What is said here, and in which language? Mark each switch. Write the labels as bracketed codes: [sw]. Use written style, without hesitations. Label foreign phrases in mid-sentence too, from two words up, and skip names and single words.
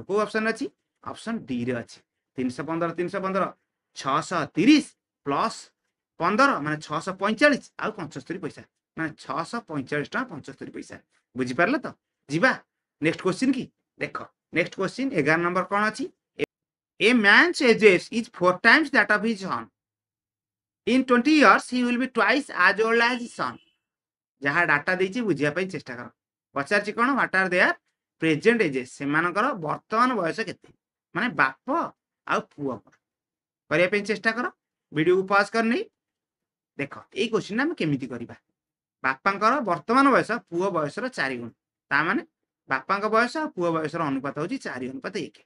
[or] କୋଉ ଅପସନ ଅଛି? ଅପସନ ଡି ରେ ଅଛି। 315 630 ପ୍ଲସ୍ 15 ମାନେ 645 ଆଉ 75 ପଇସା, ମାନେ 645 ଟଙ୍କା 75 ପଇସା। ବୁଝିପାରିଲ ତ? ଯିବା [en] next question [or] କି? ଦେଖ [en] next question [or] 11 ନମ୍ବର କ'ଣ ଅଛି? [en] A man's ages is 4 times that of his son. In 20 years he will be twice as old as his son. [or] ଯାହା ଡାଟା ଦେଇଛି ବୁଝିବା ପାଇଁ ଚେଷ୍ଟା କର। ପଚାରିଛି କ'ଣ? [en] what are their present ages, [or] ସେମାନଙ୍କର ବର୍ତ୍ତମାନ ବୟସ କେତେ? ମାନେ ବାପ ଆଉ ପୁଅ କରିବା ପାଇଁ ଚେଷ୍ଟା କର। ଭିଡ଼ିଓକୁ ପଜ୍ କରିନେଇ ଦେଖ ଏଇ କ୍ୱେଶ୍ଚିନ୍ ଆମେ କେମିତି କରିବା। ବାପାଙ୍କର ବର୍ତ୍ତମାନ ବୟସ ପୁଅ ବୟସର 4 ଗୁଣ, ତା ମାନେ ବାପାଙ୍କ ବୟସ ଆଉ ପୁଅ ବୟସର ଅନୁପାତ ହେଉଛି 4:1।